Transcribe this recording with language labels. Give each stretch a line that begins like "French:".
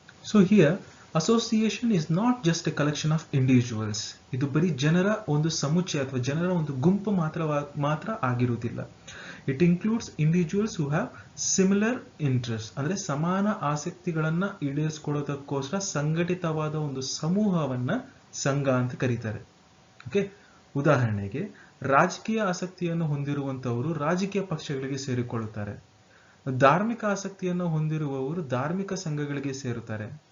English: So here association is not just a collection of individuals.
Kannada: ಇದು ಬರೀ ಜನರ ಒಂದು ಸಮುಚ್ಚಯ ಅಥವಾ ಜನರ ಒಂದು ಗುಂಪು ಮಾತ್ರ ಆಗಿರುವುದಿಲ್ಲ.
English: It includes individuals who have similar interests.
Kannada: ಅಂದ್ರೆ ಸಮಾನ ಆಸಕ್ತಿಗಳನ್ನ ಈಡೇರಿಸಿಕೊಳ್ಳೋದಕ್ಕೋಸ್ಕರ ಸಂಘಟಿತವಾದ ಒಂದು ಸಮೂಹವನ್ನ ಸಂಘ ಅಂತ ಕರೀತಾರೆ. ಓಕೆ, ಉದಾಹರಣೆಗೆ ರಾಜಕೀಯ ಆಸಕ್ತಿಯನ್ನು ಹೊಂದಿರುವಂತವರು ರಾಜಕೀಯ ಪಕ್ಷಗಳಿಗೆ ಸೇರಿಕೊಳ್ಳುತ್ತಾರೆ. ಧಾರ್ಮಿಕ ಆಸಕ್ತಿಯನ್ನು ಹೊಂದಿರುವವರು ಧಾರ್ಮಿಕ ಸಂಘಗಳಿಗೆ ಸೇರುತ್ತಾರೆ.